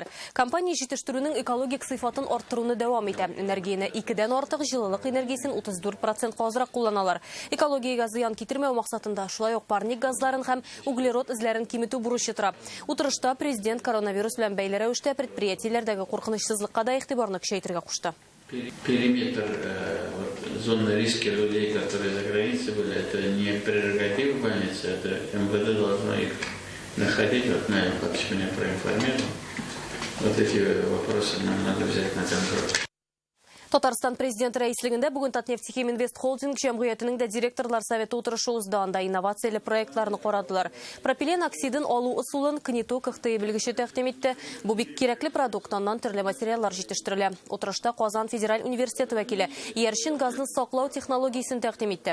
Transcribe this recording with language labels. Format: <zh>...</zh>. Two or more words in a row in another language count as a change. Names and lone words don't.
<tt>Компания җитештерүнең экологик сыйфатын арттыруны дәвам итә. Энергияне 2дән артык җылылык энергиясен 34% азрак кулланалар. Экологиягә зыян китермәү максатында шулай ук парник газларын һәм углерод эзләрен киметү бурычы тора. Утырышта президент коронавирус белән бәйле рәвештә предприятиеләрдәге куркынычсызлыкка да игътибарны көчәйтергә кушты.</tt> <ru>Периметр зоны риска людей, которые за границей были, это не прерогатива больницы, это МВД должно их находить. Вот Наиль Павлович меня проинформировал. Вот эти вопросы нам надо взять на контроль.</ru> <tt>Татарстан президенты рәислегендә бүген Татнефть Химинвест холдинг җәмгыятенең дә директорлар советы утырышы узды. Анда инновацияле проектларны карадылар. Пропилен оксидын алу ысулын Кнету кыхтый белгече тәкъдим итте. Бу бик кирәкле продукттан төрле материаллар җитештерелә. Утырышта Казан федераль университеты вәкиле Иярчин газны саклау технологиясын тәкъдим итте.</tt>